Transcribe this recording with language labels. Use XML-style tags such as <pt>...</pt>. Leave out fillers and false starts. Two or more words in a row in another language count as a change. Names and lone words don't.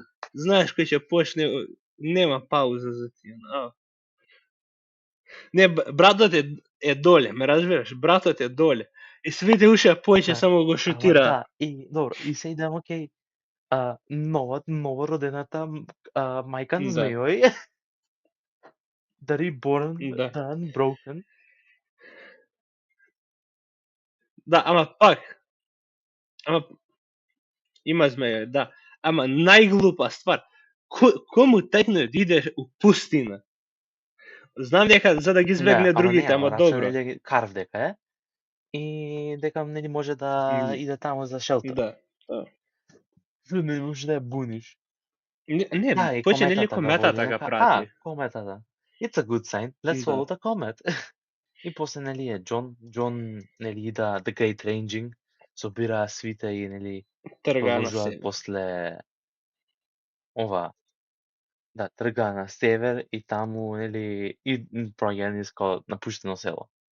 <mk>Знаеш кој ќе почне, нема пауза за Тион. Не, братот е доле, ме разбираш? Братот е доле. И свите уште поќе само го шутира. Да, и добро, и се идемо кај новородената мајка на змејој.</mk> <en>The reborn,</en> <mk>Да.</mk> <en>the unbroken.</en> <mk>Да, ама пак. Има змеја, да. Ама најглупа ствар. Кому текне да иде у пустина? Знам дека за да ги избегне другите, ама добро. Нели карв дека е. И дека нели може да иде таму за шелтер. Да. Не може да ја буниш. Не, поче нели кометата га прати. Кометата.</mk> <en>It's a good sign. Let's follow the comet.</en> <mk>И после нели е Jon нели ида the Great Ranging, собира свита и нели продолжуваат после ова. Да, трга на север и таму нели и проаѓа ниско напуштено село.</mk>